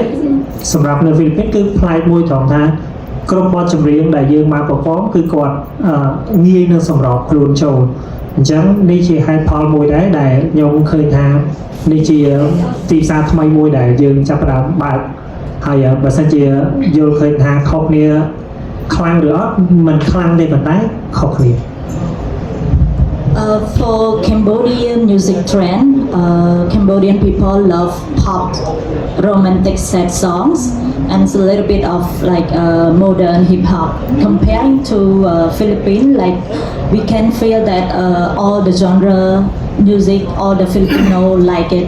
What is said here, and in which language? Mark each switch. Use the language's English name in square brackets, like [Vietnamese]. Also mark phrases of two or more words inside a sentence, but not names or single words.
[Khmer] សម្រាប់នៅហ្វីលីពីនគឺប្លែកមួយត្រង់ថាក្រុមបទចម្រៀងដែលយើងមក perform គឺគាត់ងាយនឹងសម្របខ្លួនចូលអញ្ចឹងនេះជាហេតុផលមួយដែរដែលខ្ញុំឃើញថានេះជាទីផ្សារថ្មីមួយដែលយើងចាប់ផ្ដើមបើកហើយបើសិនជាយល់ឃើញថាខុសគ្នាខ្លាំងឬអត់មិនខ្លាំងទេប៉ុន្តែខុសគ្នា [English] For Cambodian music trend, Cambodian people love pop, romantic sad songs, and it's a little bit of like modern hip hop. Comparing to Philippines, like we can feel that all the genre music, all the Filipino like it.